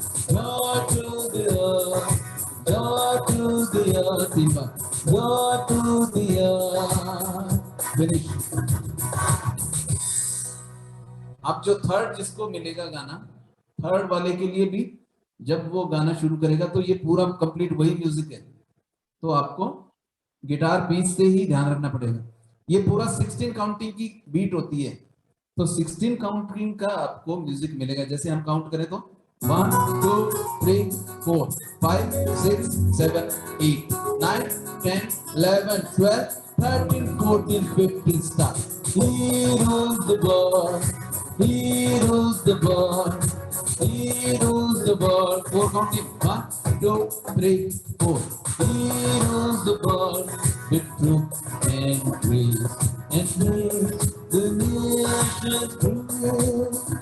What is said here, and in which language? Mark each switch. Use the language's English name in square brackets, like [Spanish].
[English] Joy to the earth, joy to the earth, joy to the earth. Finish. [Hindi] अब जो third जिसको मिलेगा गाना, थर्ड वाले के लिए भी जब वो गाना शुरू करेगा तो ये पूरा कंप्लीट वही म्यूजिक है. तो आपको गिटार पीस से ही ध्यान रखना पड़ेगा. ये पूरा 16 काउंटिंग की बीट होती है. तो 16 काउंटिंग का आपको म्यूजिक मिलेगा. जैसे हम काउंट करें तो 1 2 3 4 5 6 7 8 9 10 11 12 13 14 15 start. [English] He rules the world, he rules the world, he rules the world. 4 counting. 1 2 3 4. He rules the world with truth and grace, and makes the nations prove.